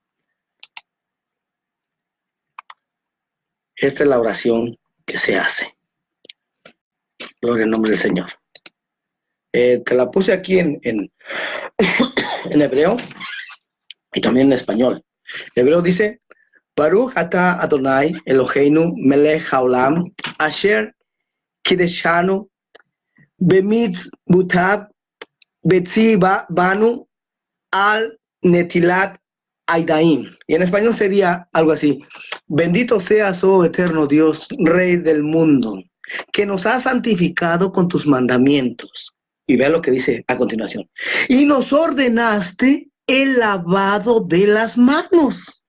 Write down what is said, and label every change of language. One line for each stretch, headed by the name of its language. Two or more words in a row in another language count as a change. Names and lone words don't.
Spanish: Esta es la oración que se hace. Gloria al nombre del Señor. Te la puse aquí en hebreo y también en español. En hebreo dice,
Hebrew: ברוך אתה אדוני אלוהינו מלך העולם אשר קדשנו במצוותיו וצוונו על נטילת ידיים.
Spanish: Y en español sería algo así: bendito seas, oh eterno Dios, Rey del mundo, que nos has santificado con tus mandamientos. Y vea lo que dice a continuación. Y nos ordenaste el lavado de las manos.